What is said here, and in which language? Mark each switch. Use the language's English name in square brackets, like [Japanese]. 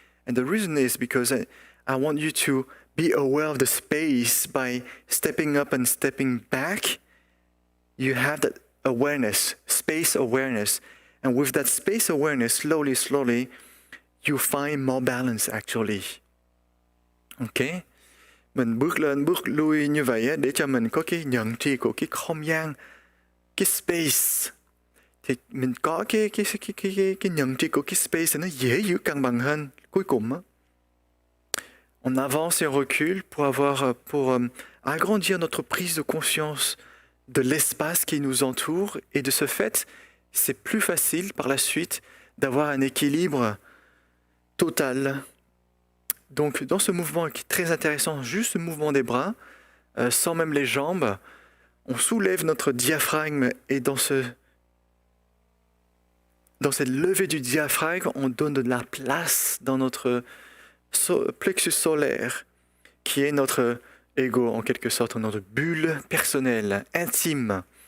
[English] And the reason is because I want you to be aware of the space by stepping up and stepping back. You have that awareness, space awareness. And with that space awareness, slowly, you find more balance actually. Okay? [Vietnamese] Mình bước lên, bước lui như vậy để cho mình có cái nhận tri của cái không gian, cái space. thì mình có cái nhận tri của cái space nó dễ giữ cân bằng hơn cuối cùng á. [French] On avance et on recule pour agrandir notre prise de conscience de l'espace qui nous entoure et de ce fait, c'est plus facile par la suite d'avoir un équilibre total. Donc dans ce mouvement qui est très intéressant, juste le mouvement des bras, sans même les jambes, on soulève notre diaphragme et dans cette levée du diaphragme, on donne de la place dans notre plexus solaire, qui est notre ego en quelque sorte, notre bulle personnelle, intime.